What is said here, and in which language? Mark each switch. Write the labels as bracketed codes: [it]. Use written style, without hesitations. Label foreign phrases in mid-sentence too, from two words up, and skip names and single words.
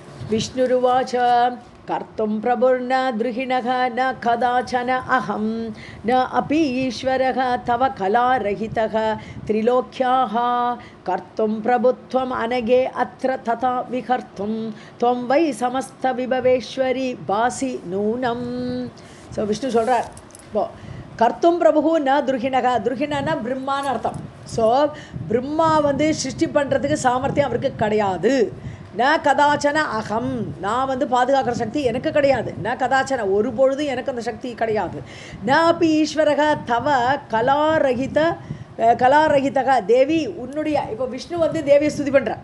[sa] विष्णुरुवाच कर्तुं प्रभुर्न द्रुहिणः न कदाचन अहं न अपि ईश्वरः तव कलारहितः त्रिलोक्याः कर्तुं प्रभुत्वम् अनगे अत्र तथा विकर्तुं त्वं वै समस्तविभवेश्वरी भासि नूनम्. [ta] ஸோ விஷ்ணு சொல்கிறார், இப்போ [sa] कर्तुं प्रभुः न द्रुहिणः, [ta] துருகிணன்னா பிரம்மான்னு அர்த்தம். ஸோ பிரம்மா சிருஷ்டி பண்ணுறதுக்கு சாமர்த்தியம் அவருக்கு கிடையாது. [sa] न कदाचन अहं, [ta] நான் பாதுகாக்கிற சக்தி எனக்கு கிடையாது. [sa] न कदाचन, [ta] ஒரு பொழுதும் எனக்கு அந்த சக்தி கிடையாது. [sa] न अपि ईश्वरः तव कलारहितः देवि, [ta] உன்னுடைய இப்போ விஷ்ணு தேவியை ஸ்துதி பண்ணுறார்.